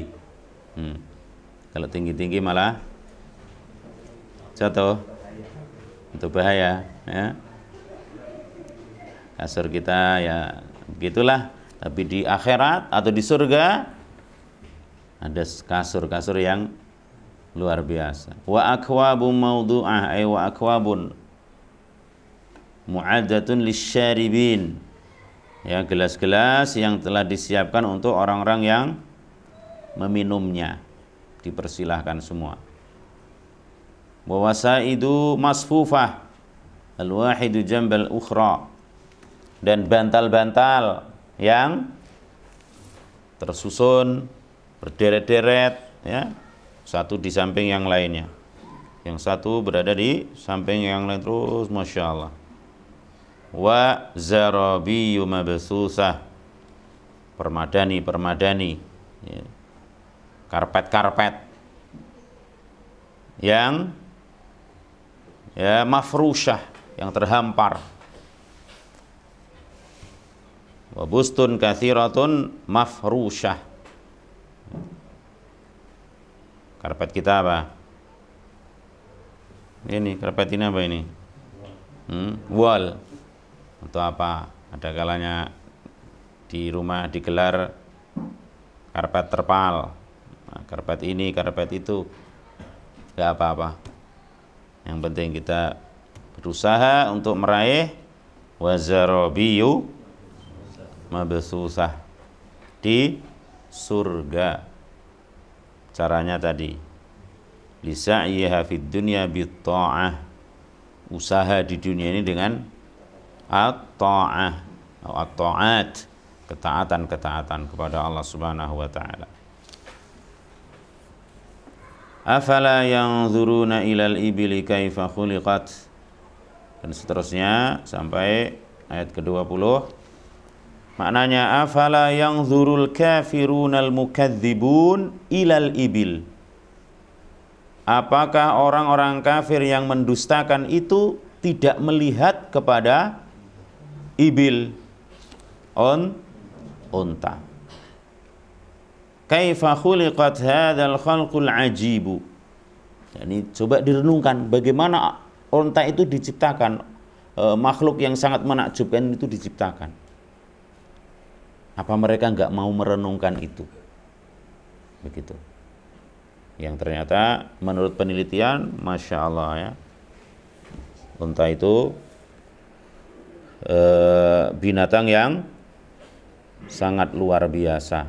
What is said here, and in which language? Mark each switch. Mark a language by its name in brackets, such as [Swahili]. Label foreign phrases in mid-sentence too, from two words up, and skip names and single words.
[Indonesian] Kalau tinggi-tinggi malah jatuh, itu bahaya ya. Kasur kita ya begitulah. Tapi di akhirat atau di surga ada kasur-kasur yang luar biasa. [Arabic] وأكواب موضوعة أي وأكواب معدة للشاربين. [Indonesian] Ya, gelas-gelas yang telah disiapkan untuk orang-orang yang meminumnya. Dipersilahkan semua. [Arabic] ووسائد مصفوفة الواحدة جنب الأخرى. [Indonesian] Dan bantal-bantal yang tersusun berderet-deret ya, satu di samping yang lainnya, yang satu berada di samping yang lain terus, [Arabic] ما شاء الله. وزرابي مبثوثة, [Indonesian] permadani ya. Karpet-karpet yang ya mafrusyah, yang terhampar. [Arabic] وبسط كثيرة مفروشة. [Indonesian] Karpet kita apa? Ini karpet ini apa ini? Wall atau apa? Ada kalanya di rumah digelar karpet terpal. Nah, karpet ini, karpet itu, gak apa-apa. Yang penting kita berusaha untuk meraih [Arabic] وزرابي مبثوثة [Indonesian] di surga. Caranya tadi, [Arabic] لسعيها في الدنيا بالطاعة, [Indonesian] usaha di dunia ini dengan at-ta'ah atau at-ta'at, ketaatan-ketaatan kepada Allah [Arabic] سبحانه وتعالى. أفلا ينظرون إلى الإبل كيف خلقت, [Indonesian] dan seterusnya sampai ayat ke-20. [Arabic] Maknanya أفلا ينظر الكافرون المكذبون إلى الإبل. [Indonesian] Apakah orang-orang kafir yang mendustakan itu tidak melihat kepada ibil, unta? [Arabic] كيف خلقت هذا الخلق العجيب. [Indonesian] Ini coba direnungkan bagaimana unta itu diciptakan, makhluk yang sangat menakjubkan itu diciptakan. Apa mereka enggak mau merenungkan itu? Begitu. Yang ternyata menurut penelitian, [Arabic] ما شاء الله [Indonesian] ya, unta itu binatang yang sangat luar biasa.